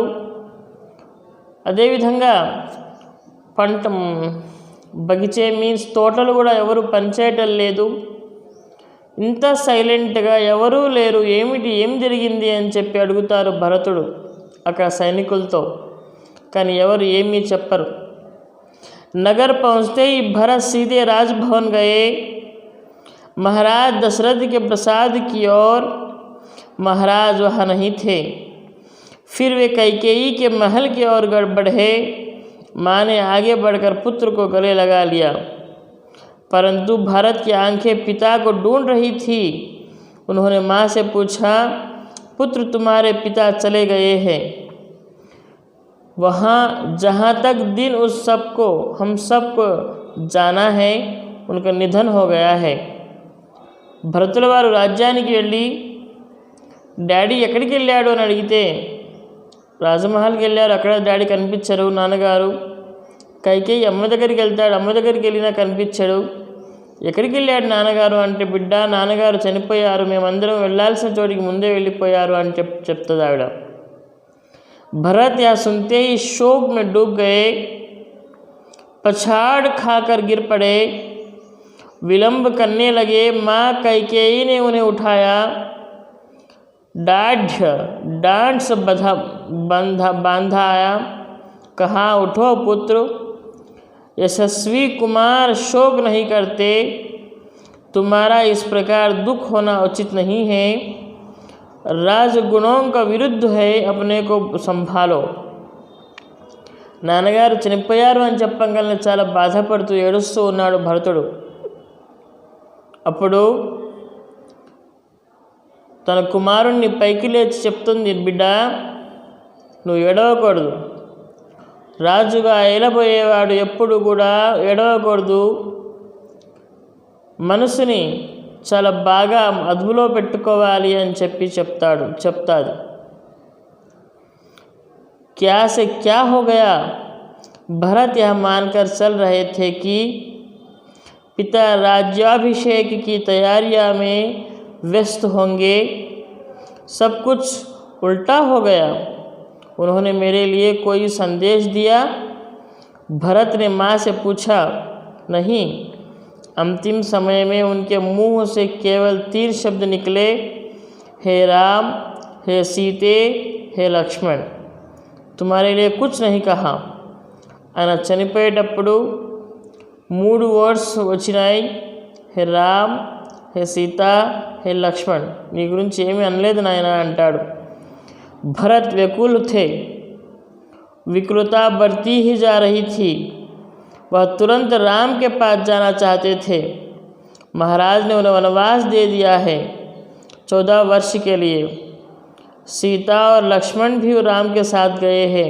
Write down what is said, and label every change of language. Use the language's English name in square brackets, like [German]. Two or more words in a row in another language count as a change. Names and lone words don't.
[Telugu] అదేవిధంగా బగిచే మీన్స్ తోటలు కూడా ఎవరు పనిచేయటం లేదు. ఇంత సైలెంట్గా ఎవరూ లేరు, ఏం జరిగింది అని చెప్పి అడుగుతారు భరతుడు అక్కడ సైనికులతో. కానీ ఎవరు ఏమీ చెప్పరు. [Hindi] नगर पहुँचते ही भरत सीधे राजभवन गए. महाराज दशरथ के प्रसाद की ओर. महाराज वहाँ नहीं थे. फिर वे कैकेयी के महल की ओर बढ़े. माँ ने आगे बढ़कर पुत्र को गले लगा लिया, परंतु भरत की आंखें पिता को ढूंढ रही थी. उन्होंने माँ से पूछा, पुत्र तुम्हारे पिता चले गए हैं वहाँ जहाँ तक दिन हम सबको जाना है, उनका निधन हो गया है. [Telugu] భరతుల వారు రాజ్యానికి వెళ్ళి డాడీ ఎక్కడికి వెళ్ళాడు అని అడిగితే రాజమహల్కి వెళ్ళారు, అక్కడ డాడీ కనిపించరు. నాన్నగారు కైకేయి అమ్మ దగ్గరికి వెళ్తాడు, అమ్మ దగ్గరికి వెళ్ళినా కనిపించడు. ఎక్కడికి వెళ్ళాడు నాన్నగారు అంటే, బిడ్డ నాన్నగారు చనిపోయారు, మేమందరం వెళ్ళాల్సిన చోటికి ముందే వెళ్ళిపోయారు అని చెప్తుంది ఆవిడ. [Hindi] भरत यह सुनते ही शोक में डूब गए, पछाड़ खाकर गिर पड़े, विलंब करने लगे. माँ कैकेयी ने उन्हें उठाया, डांट से बांधाया, कहा, उठो पुत्र, यशस्वी कुमार शोक नहीं करते, तुम्हारा इस प्रकार दुख होना उचित नहीं है. రాజగుణం का విరుద్ధ है, अपने को సంభాలో. [Telugu] నాన్నగారు చనిపోయారు అని చెప్పగానే చాలా బాధపడుతూ ఏడుస్తూ ఉన్నాడు భరతుడు. అప్పుడు తన కుమారుణ్ణి పైకి లేచి చెప్తుంది, బిడ్డ నువ్వు ఏడవకూడదు. రాజుగా ఏలబోయేవాడు ఎప్పుడు కూడా ఏడవకూడదు. మనసుని చాలా బాగా అదుపులో పెట్టుకోవాలి అని చెప్తాది. [Hindi] क्या से क्या हो गया? भरत यह मानकर चल रहे थे कि पिता राज्याभिषेक की तैयारियां में व्यस्त होंगे, सब कुछ उल्टा हो गया। उन्होंने मेरे लिए कोई संदेश दिया? भरत ने माँ से पूछा। नहीं, अंतिम समय में उनके मुंह से केवल 3 शब्द निकले, हे राम, हे सीते, हे लक्ष्मण। तुम्हारे लिए कुछ नहीं कहा. [Telugu] ఆయన చనిపోయేటప్పుడు 3 వర్డ్స్ వచ్చినాయి, హే రామ్, హే సీత, హే లక్ష్మణ్, నీ గురించి ఏమీ అనలేదు నాయన అంటాడు. [Hindi] భరత్ व्याकुल थे, विकलता बढ़ती ही जा रही थी, वह तुरंत राम के पास जाना चाहते थे. महाराज ने उन्हें वनवास दे दिया है 14 वर्ष के लिए. सीता और लक्ष्मण भी राम के साथ गए हैं.